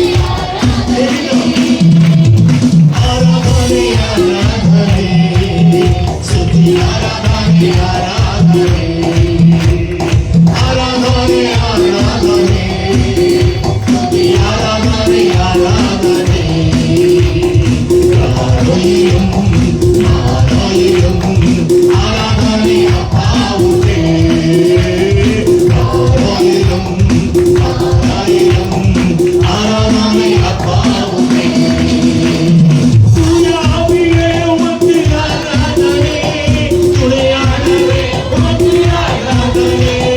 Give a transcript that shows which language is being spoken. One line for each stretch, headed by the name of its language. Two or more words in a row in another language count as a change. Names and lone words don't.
Kannada: ಆರಾಧನೆ ಆರಾಧನೆ ಸ್ತುತಿ ಆರಾಧನೆ ಆರಾಧನೆ ಆರಾಧನೆ ಆರಾಧನೆ ಸ್ತುತಿ ಆರಾಧನೆ ಆರಾಧನೆ
Tamil: ஆலயம் ஆலயம் ஆராதனை அப்பாவுக்கே ஆலயம் ஆலயம் ஆராதனை அப்பாவுக்கே தூயாவியே உமக்கு ஆராதனை துணையாளரே உமக்கு ஆராதனை